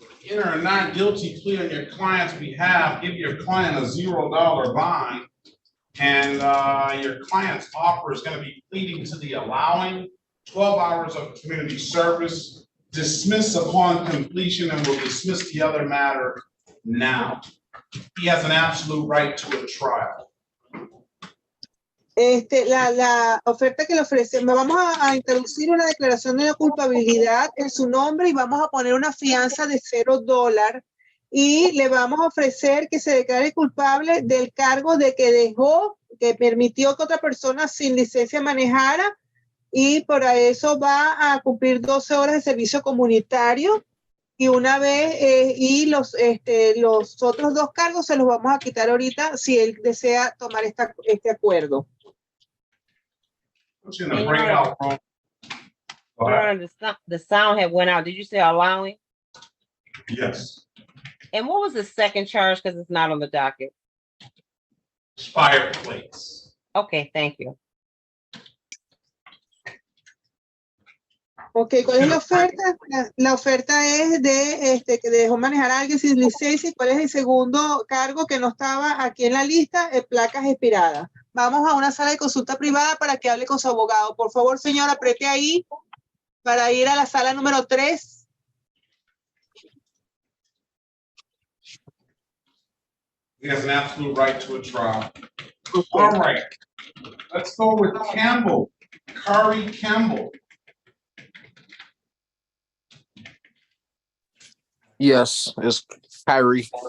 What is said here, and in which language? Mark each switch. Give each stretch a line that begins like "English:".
English: Enter a not guilty plea on your client's behalf, give your client a $0 bond, and your client's offer is going to be pleading to the allowing 12 hours of community service, dismiss upon completion, and will dismiss the other matter now. He has an absolute right to a trial.
Spanish: La oferta que le ofrecemos, vamos a introducir una declaración de no culpabilidad en su nombre y vamos a poner una fianza de $0 y le vamos a ofrecer que se declare culpable del cargo de que permitió que otra persona sin licencia manejara, y por eso va a cumplir 12 horas de servicio comunitario y una vez y los otros 2 cargos se los vamos a quitar ahorita si él desea tomar este acuerdo.
English: In the breakout room. Your Honor, the sound had went out. Did you say allowing? Yes. And what was the second charge? Because it's not on the docket. Expired plates. Okay, thank you.
Spanish: Ok, ¿cuál es la oferta? La oferta es de que dejó manejar a alguien sin licencia. ¿Y cuál es el segundo cargo que no estaba aquí en la lista? Placas expiradas. Vamos a una sala de consulta privada para que hable con su abogado. Por favor, señor, apriete ahí para ir a la sala número 3.
English: He has an absolute right to a trial. All right. Let's go with Campbell. Kari Campbell. Yes, it's Kyrie.